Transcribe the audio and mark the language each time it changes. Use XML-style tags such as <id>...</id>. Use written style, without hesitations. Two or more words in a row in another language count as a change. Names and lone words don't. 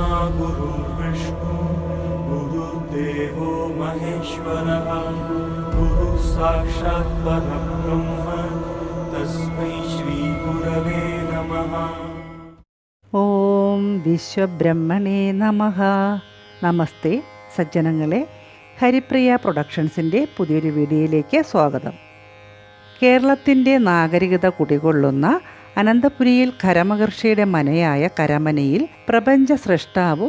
<sa>गुरुर्विष्णु गुरुर्देवो महेश्वरः गुरुः साक्षात् परब्रह्म तस्मै श्री गुरवे नमः. ഓം വിശ്വബ്രഹ്മണേ നമഃ.</sa> <ml>നമസ്തേ സജ്ജനങ്ങളെ, ഹരിപ്രിയ പ്രൊഡക്ഷൻസിൻ്റെ പുതിയൊരു വീഡിയോയിലേക്ക് സ്വാഗതം. കേരളത്തിൻ്റെ നാഗരികത കുടികൊള്ളുന്ന അനന്തപുരിയിൽ കരമഹർഷിയുടെ മനയായ കരമനയിൽ പ്രപഞ്ച സൃഷ്ടാവും</ml>